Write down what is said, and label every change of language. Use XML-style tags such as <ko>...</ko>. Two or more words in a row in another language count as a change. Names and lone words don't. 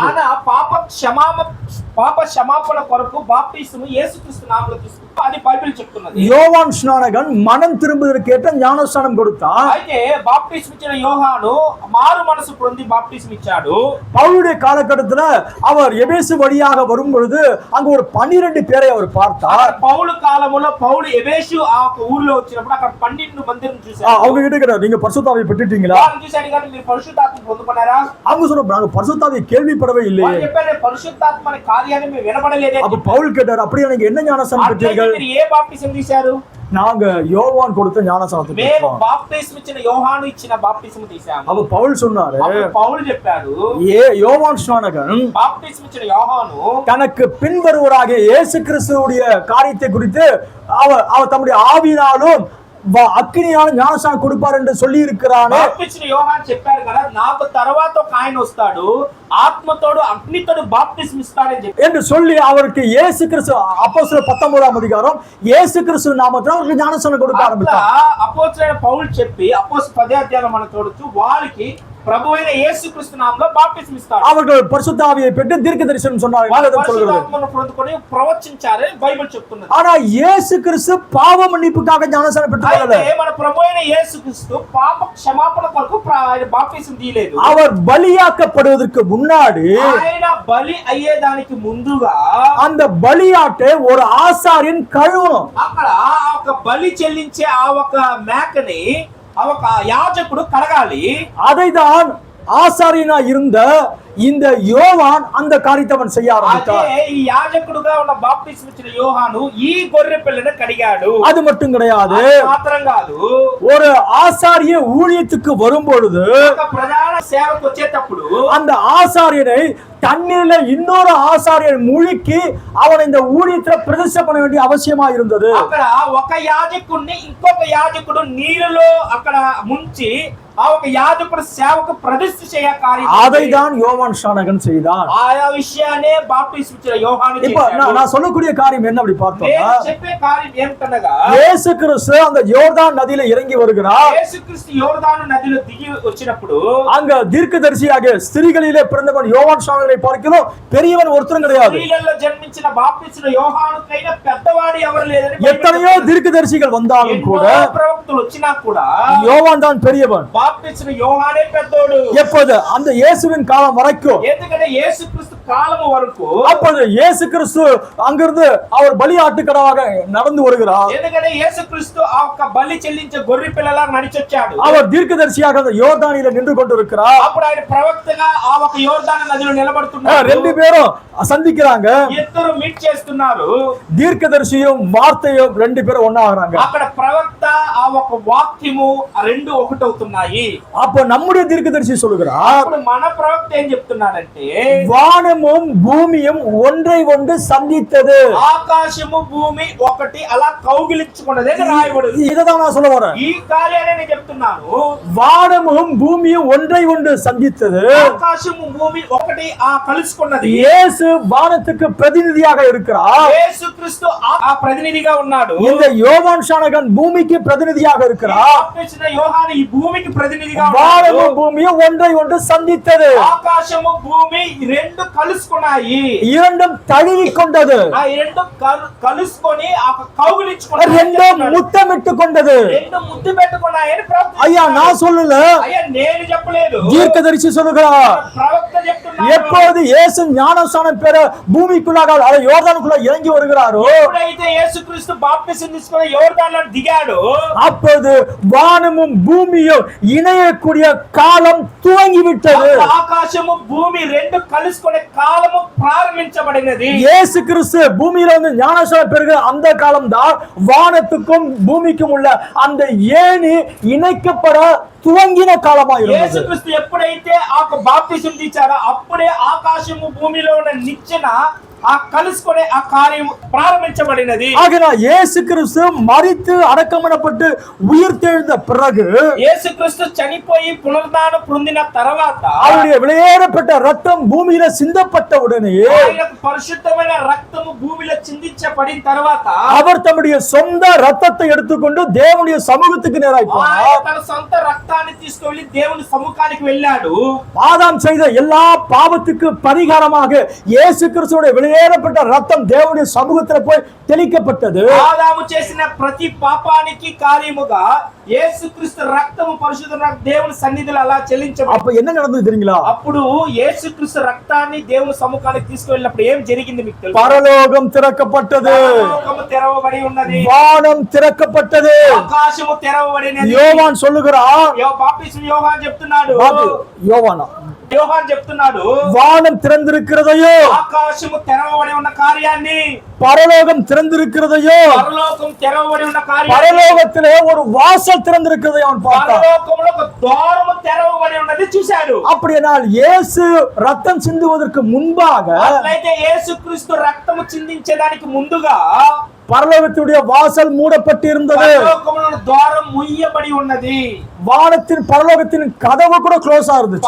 <te>మన పాప క్షమాపణ కొరకు బాప్టిజం యేసుక్రీస్తు నామములో తీసుకుంటాం. అది బైబిల్ చెప్తున్నది.</te> <ta>யோவான் ஸ்நானகன் மனம் திரும்புவதற்கு ஏற்ற ஞானஸ்நானம் கொடுத்தான்.</ta> <te>అయితే బాప్టిజం ఇచ్చిన యోహాను మారు మనసు పొంది బాప్టిజం ఇచ్చాడు.</te> <ta>பவுலுடைய காலகட்டத்துல அவர் எபேசு வழியாக வரும் பொழுது அங்க ஒரு 12 பேரை அவர் பார்த்தார்.</ta> <te>పౌలు కాలములో పౌలు ఎబేసు ఆ ఒక ఊరిలో వచ్చినప్పుడు అక్కడ 12 మందిని చూశాడు.</te> <ta>அவங்க கிட்ட கேட்டார், நீங்க பரிசுத்தாவியை பெற்றுட்டீங்களா?</ta> <te>వారిని చూశాడు కానీ మీరు పరిశుద్ధాత్మ పొందుకున్నారా?</te> <ta>அவங்க சொன்னாங்க, நாங்க பரிசுத்தாவியை கேள்விப்படவே இல்லையே.</ta> <te>వారు చెప్పారు పరిశుద్ధాత్మ అనే కార్యాన్ని మేము వినబడలేదే.</te> <ta>அப்ப பவுல் கேட்டார், அப்படியே நீங்க என்ன ஞானஸ்நானம் பெற்றீர்கள்?</ta> <te>మీరు ఏ బాప్టిజం తీశారు?</te> <ta>நாங்க யோவான் கொடுத்த ஞானஸ்நானத்தை</ta> <te>మేము</te> <ta>பெற்றோம்.</ta> <te>బాప్టిజం ఇచ్చిన యోహాను ఇచ్చిన బాప్టిజం తీశాము.</te> <ta>அப்ப பவுல் சொன்னாரு,</ta> <te>అప్పుడు పౌలు చెప్పాడు</te> <ta>யோவான் ஸ்நானகன்</ta> <te>బాప్టిజం ఇచ్చిన యోహాను</te> <ta>தனக்கு பின்வருவராகிய இயேசு கிறிஸ்துவுடைய காரியத்தை குறித்து அவர் தம்முடைய ஆவியினாலும் அக்கினியான ஞானஸ்நானம் கொடுப்பார் என்று சொல்லி இருக்கிறானே.</ta> <te>బాప్టిజం యోహాను చెప్పారు కదా, నాకు తర్వాత ఒక ఆయన వస్తాడు, ఆత్మతోడు అగ్నితోడు బాప్టిజం ఇస్తాడని చెప్పి</te> <ta>என்று சொல்லி அவருக்கு இயேசு கிறிஸ்து அப்போஸ்தலர் 19వ அதிகாரம் இயேசு கிறிஸ்து நாமத்தில் அவருக்கு ஞானஸ்நானம் கொடுக்க ஆரம்பித்தார்.</ta> <te>అపోస్తలుడైన పౌలు చెప్పి అపోస్తల 10వ అధ్యాయంలో మనం చూడొచ్చు, వారికి ప్రభువైన యేసుక్రీస్తు నామములో బాప్టిజం ఇస్తాడు.</te> <ta>அவர்கள் பரிசுத்த ஆவியை பெற்று தீர்க்க தரிசனம் சொன்னார்கள்.</ta> <te>పరిశుద్ధాత్మను పొందుకొని ప్రవచించారని బైబిల్ చెప్తున్నది.</te> <ta>ஆனா இயேசு கிறிஸ்து பாவ மன்னிப்புக்காக ஞானஸ்நானம் பெற்றுக்கொள்ளல.</ta> <te>అయితే మన ప్రభువైన యేసుక్రీస్తు పాప క్షమాపణ కొరకు ఆయన బాప్టిజం తీయలేదు.</te> <ta>அவர் பலியாக்கப்படுவதற்கு முன்னாடி</ta> <te>ఆయన బలి అయ్యేదానికి ముందుగా</te> <ta>அந்த பலியாட்டை ஒரு ஆசாரியன் கழுவணும்.</ta> <te>అక్కడ ఒక బలి చెల్లించే ఆ ఒక మేకని ఆ ఒక యాజకుడు కడగాలి.</te> <ta>அதைதான் ஆசாரியனா இருந்த இந்த யோவான் அந்த காரியத்தை அவன் செய்ய</ta> <te>అదే</te> <ta>ఆరంభిத்தார்.</ta> <te>ఈ యాజకుడుగా ఉన్న బాప్తిస్మం ఇచ్చిన యోహాను ఈ గొర్రె పిల్లను కడిగాడు.</te> <ta>அது மட்டும் கிடையாது,</ta> <te>అది మాత్రం కాదు,</te> <ta>ஒரு ஆசாரிய ஊழியத்துக்கு வரும்பொழுது</ta> <te>ఒక ప్రధాన సేవకు వచ్చేటప్పుడు</te> <ta>அந்த ஆசாரியனை தண்ணீர்ல இன்னொரு ஆசாரியன் முழுக்கி அவனை இந்த ஊழியத்துல பிரதிஷ்டை பண்ண வேண்டிய அவசியமா இருந்தது.</ta> <te>అక్కడ ఒక యాజకుడిని ఇంకొక యాజకుడు నీరులో అక్కడ ముంచి ఆ ఒక యాజకుడు సేవకు ప్రతిష్ఠ చేయ కార్యం.</te> <ta>அதை தான் யோவான் ஸ்நானகன் செய்தான்.</ta> <te>ఆయా విషయాన్ని బాప్తిస్మం ఇచ్చిన యోహాను</te> <ta>இப்ப</ta> <te>చేశాడు.</te> <ta>நான் சொல்லக்கூடிய காரியம் என்ன அப்படி பார்த்தோம்னா,</ta> <te>నేను చెప్పే కార్యం ఏమిటనగా</te> <ta>இயேசு கிறிஸ்து அந்த யோர்தான் நதியில இறங்கி வருகிறார்.</ta> <te>యేసుక్రీస్తు యోర్దాను నదిలో దిగి వచ్చినప్పుడు</te> <ta>அங்க தீர்க்கதரிசியாக ஸ்திரீகளிலே பிறந்தவன் யோவான் ஸ்நானகனை பார்க்கிறோம் பெரியவன் ஒருத்தரும் கிடையாது.</ta> <te>స్త్రీలలో జన్మించిన బాప్తిస్మ యోహానుకైనా పెద్దవాడు ఎవరు లేదని</te> <ta>எத்தனையோ தீர்க்கதரிசிகள் வந்தாலும் கூட</ta> <te>ఎన్నో ప్రవక్తలు వచ్చినా కూడా</te> <ta>யோவான் தான் பெரியவன்.</ta> <te>బాప్తిస్మ యోహానే పెద్దోడు.</te> <ta>எப்போது அந்த இயேசுவின் காலம் வரைக்கும்,</ta> <te>ఎందుకంటే యేసుక్రీస్తు కాలము వరకు,</te> <ta>அப்போது இயேசு கிறிஸ்து அங்கிருந்து அவர் பலியாட்டுக்கடாக நடந்து வருகிறார்.</ta> <te>ఎందుకంటే యేసుక్రీస్తు ఆ ఒక్క బలి చెల్లించే గొర్రె పిల్లలా నడిచొచ్చాడు.</te> <ta>அவர் தீர்க்கதரிசியாக அந்த யோர்தானில நின்று கொண்டிருக்கிறார்.</ta> <te>అప్పుడు ఆయన ప్రవక్తగా ఆ ఒక యోర్దాను నదిలో నిలబడుతున్నారు.</te> <ta>ரெண்டு பேரும் சந்திக்கிறாங்க.</ta> <te>ఇద్దరు మీట్ చేస్తున్నారు.</te> <ta>தீர்க்கதரிசியும் வார்த்தையும் ரெண்டு பேரும் ஒண்ணாகிறாங்க.</ta> <te>అక్కడ ప్రవక్త ఆ ఒక వాక్యము రెండు ఒకటవుతున్నాయి.</te> <ta>அப்ப நம்முடைய தீர்க்கதரிசி சொல்லுகிறார்,</ta> <te>అప్పుడు మన ప్రవక్త ఏం చెప్తున్నాడంటే</te> <ta>வானமும் பூமியும் ஒன்றை ஒன்று சந்தித்தது.</ta> <te>ఆకాశము భూమి ఒకటి అలా కౌగిలించుకున్నదే రాయబడింది.</te> <ta>இதைதான் நான் சொல்ல வரேன்.</ta> <te>ఈ కార్యాన్ని నేను చెప్తున్నాను.</te> <ta>வானமும் பூமியும் ஒன்றை ஒன்று சந்தித்தது.</ta> <te>ఆకాశము భూమి ఒకటి ఆ కలుసుకున్నది.</te> <ta>இயேசு வானத்துக்கு பிரதிநிதியாக இருக்கிறார்.</ta> <te>యేసుక్రీస్తు ఆ ప్రతినిధిగా ఉన్నాడు.</te> <ta>இந்த யோவான் ஸ்நானகன் பூமிக்கு பிரதிநிதியாக இருக்கிறார்.</ta> <te>బాప్తిస్మ యోహాను ఈ భూమికి ప్రతినిధిగా ఉన్నాడు.</te> <ta>வானமும் பூமியும் ஒன்றை ஒன்று சந்தித்தது.</ta> <te>ఆకాశము భూమి రెండు కలుసుకున్నాయి.</te> <ta>இரண்டும் தழுவி கொண்டது.</ta> <te>ఆ రెండు కలుసుకొని ఆ కౌగిలించుకున్నాయి.</te> <ta>ரெண்டும் முத்தமிட்டு கொண்டது.</ta> <te>రెండు ముద్దు పెట్టుకున్నాయని ప్రవక్త</te> <ta>ஐயா நான் சொல்லல,</ta> <te>అయ్యా నేను చెప్పలేదు,</te> <ta>தீர்க்கதரிசி சொல்லுகிறார்.</ta> <te>ప్రవక్త చెప్తున్నాడు.</te> <ta>எப்போது இயேசு ஞானஸ்நானம் பெற பூமிக்குள்ளாக அதை யோர்தானுக்குள்ள இறங்கி வருகிறாரோ,</ta> <te>ఎప్పుడైతే యేసుక్రీస్తు బాప్తిసం తీసుకొని యోర్దానులో దిగాడో</te> <ta>அப்போது வானமும் பூமியும் இணையக்கூடிய காலம் துவங்கிவிட்டது.</ta> <te>అప్పుడు ఆకాశము భూమి రెండు కలుసుకునే కాలము ప్రారంభించబడినది.</te> <ta>இயேசு கிறிஸ்து பூமியில வந்து ஞானஸ்நானம் பெறுகிற அந்த காலம் தான் வானத்துக்கும் பூமிக்கும் உள்ள அந்த ஏணி இணைக்கப்பட துவங்கின காலமா இருந்தது.</ta> <te>యేసుక్రీస్తు ఎప్పుడైతే ఆ బాప్తిసం తీర్చాడో అప్పుడే ఆకాశము భూమిలో ఉన్న నిచ్చెన ఆ కలుసుకునే ఆ కార్యం ప్రారంభించబడినది.</te> <ta>ஆகினால் இயேசு கிறிஸ்து மரித்து அடக்கமனப்பட்டு உயிர்த்தெழுந்த பிறகு</ta> <te>యేసుక్రీస్తు చనిపోయి పునరుద్ధానం పొందిన తర్వాత</te> <ta>அவருடைய வெளியேறப்பட்ட ரத்தம் பூமியில சிந்தப்பட்ட உடனே</ta> <te>ఆయనకు పరిశుద్ధమైన రక్తము భూమిలో చిందించబడిన తర్వాత</te> <ta>அவர் தம்முடைய சொந்த ரத்தத்தை எடுத்துக்கொண்டு தேவனுடைய சமூகத்துக்கு நேராய்</ta> <te>ఆయన</te> <ta>போனார்.</ta> <te>తన సొంత రక్తాన్ని తీసుకువెళ్లి దేవుని సముఖానికి వెళ్ళాడు.</te> <ta>ஆதாம் செய்த எல்லா பாவத்துக்கு பரிகாரமாக இயேசு கிறிஸ்துவோட வெளியேறப்பட்ட ரத்தம் தேவனுடைய சமூகத்துல போய் தெளிக்கப்பட்டது.</ta> <te>ఆదాము చేసిన ప్రతి పాపానికి కార్యముగా యేసుక్రీస్తు రక్తము పరిశుద్ధ దేవుని సన్నిధిలో అలా చెల్లించబడింది.</te> <ta>அப்ப என்ன நடந்தது தெரியுங்களா?</ta> <te>అప్పుడు యేసుక్రీస్తు రక్తాన్ని దేవుని సముఖానికి తీసుకువెళ్ళినప్పుడు ఏం జరిగింది మీకు తెలుసా?</te> <ta>பரலோகம் திறக்கப்பட்டது,</ta> <te>పరలోకము తెరవబడి ఉన్నది,</te> <ta>வானம் திறக்கப்பட்டது.</ta> <te>ఆకాశము తెరవబడినది.</te> <ta>யோவான் சொல்லுகிறான்,</ta> <te>బాప్తిస్మ యోహాను చెప్తున్నాడు,</te> <ta>யோவானா</ta> <te>యోహాను చెప్తున్నాడు,</te> <ta>வானம் திறந்திருக்கிறதையோ,</ta> <te>ఆకాశము తెరవబడి ఉన్న కార్యాన్ని,</te> <ta>பரலோகம் திறந்திருக்கிறதையோ,</ta> <te>పరలోకం తెరవబడి ఉన్న కార్యాన్ని,</te> <ta>பரலோகத்திலே ஒரு வாசல் திறந்திருக்கிறதை அவன் பார்த்தான்.</ta> <te>పరలోకంలో ఒక ద్వారము తెరవబడి ఉన్నది చూశాడు.</te> <ta>அப்படியானால் இயேசு ரத்தம் சிந்துவதற்கு முன்பாக</ta> <te>అట్లయితే యేసుక్రీస్తు రక్తము చిందించడానికి ముందుగా</te> <ta>பரலோகத்துடைய வாசல் மூடப்பட்டிருந்தது.</ta> <te>పరలోకములో ద్వారం ముయ్యబడి ఉన్నది.</te> <ta>வானத்தின் பரலோகத்தின் கதவு கூட க்ளோஸா இருந்துச்சு.</ta>